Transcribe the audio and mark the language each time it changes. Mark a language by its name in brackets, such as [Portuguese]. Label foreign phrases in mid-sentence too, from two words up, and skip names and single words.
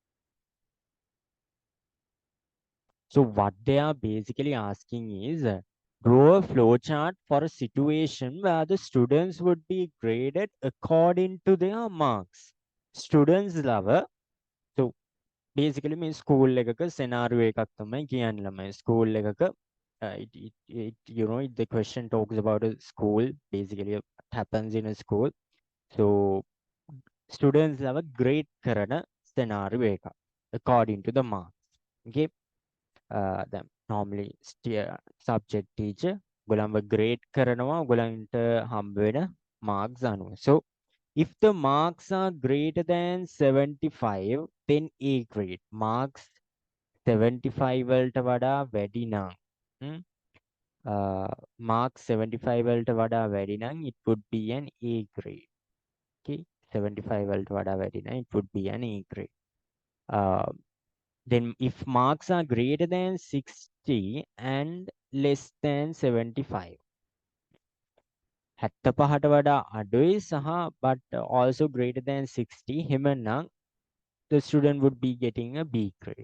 [English] So what they are basically asking is Draw a flowchart for a situation where the students would be graded according to their marks. Students love a so basically [Sinhala] මේ ස්කූල් එකක scenario එකක් තමයි කියන්නේ ළමයි ස්කූල් එකක [English] you know the question talks about a school basically what happens in a school so students love a [Sinhala] grade කරන scenario එකක් [English] according to the marks okay [Sinhala] දැන් normally subject teacher ඔයගොල්ලන්ව grade කරනවා ඔයගොල්ලන්ට හම්බ වෙන marks අනුව [English] so if the marks are greater than 75 then A grade [Sinhala] marks 75 වලට වඩා වැඩි නම් [English] marks 75 [Sinhala] වලට වඩා වැඩි නම් [English] it would be an A grade okay 75 [Sinhala] වලට වඩා වැඩි නම් [English] it would be an A grade uh, then if marks are greater than 60 and less than 75 [Sinhala] 75ට වඩා අඩුයි සහ [English] but also greater than 60 එහෙමනම් the student would be getting a B grade.